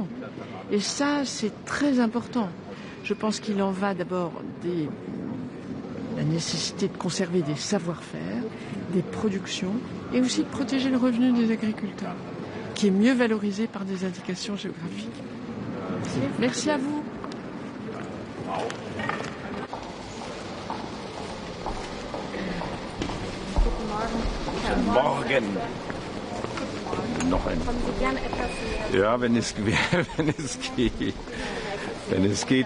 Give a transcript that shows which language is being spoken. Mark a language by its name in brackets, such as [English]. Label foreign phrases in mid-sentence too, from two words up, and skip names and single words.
[French] Et ça, c'est très important. Je pense qu'il en va d'abord de la nécessité de conserver des savoir-faire, des productions, et aussi de protéger le revenu des agriculteurs, qui est mieux valorisé par des indications géographiques. Merci à vous. [German] Guten Morgen. Noch ein. Ja, wenn es geht.